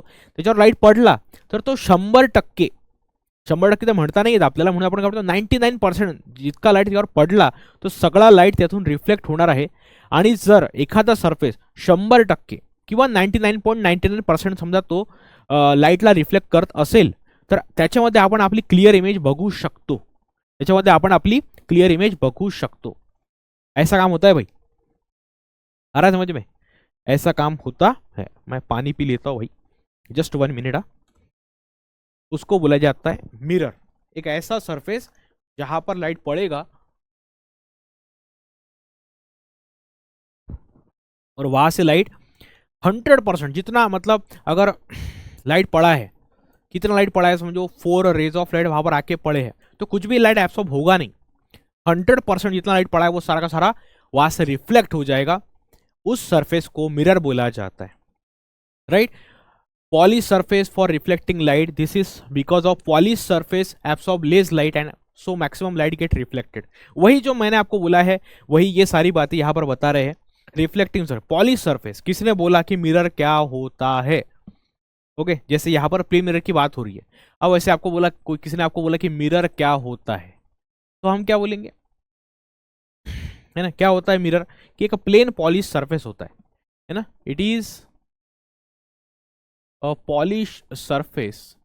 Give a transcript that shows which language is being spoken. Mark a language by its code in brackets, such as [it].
[mr] त्याच्यावर लाईट पडला तर तो 100% 100% तर म्हणता नाही येत आपल्याला, म्हणून आपण काय म्हणतो 99% जितका लाईट त्यावर पडला तो सगळा लाईट त्यातून रिफ्लेक्ट होणार आहे। आणि जर एखादा सरफेस 100% किंवा 99.99% समजा तो लाईटला रिफ्लेक्ट करत असेल तर त्याच्यामध्ये आपण आपली क्लिअर इमेज बघू शकतो, त्याच्यामध्ये आपण आपली क्लियर इमेज बघू शकतो। [hi] ऐसा काम होता है भाई, आ रहा है समझ में? ऐसा काम होता है। मैं पानी पी लेता हूँ भाई, जस्ट 1 मिनट। उसको बोला जाता है मिरर, एक ऐसा सरफेस जहां पर लाइट पड़ेगा और वहां से लाइट 100% जितना, मतलब अगर लाइट पड़ा है, कितना लाइट पड़ा है समझो, 4 रेज ऑफ लाइट वहां पर आके पड़े हैं, तो कुछ भी लाइट एब्सॉर्ब होगा नहीं। 100% जितना लाइट पड़ा है वो सारा का सारा वहां से रिफ्लेक्ट हो जाएगा। उस सरफेस को मिरर बोला जाता है, right. [en] Polished surface for reflecting light. This is because of polished surface absorb less light and so maximum light get reflected. [hi] वही जो मैंने आपको बोला है वही ये सारी बातें यहाँ पर बता रहे हैं। रिफ्लेक्टिंग सर पॉलिश सरफेस, किसने बोला कि मिरर क्या होता है? ओके, जैसे यहाँ पर प्लेन मिरर की बात हो रही है, अब वैसे आपको बोला, कोई किसी ने आपको बोला कि मिरर क्या होता है, तो हम क्या बोलेंगे, है ना, क्या होता है मिरर, कि एक प्लेन पॉलिश सरफेस होता है ना, [en] it is a polished surface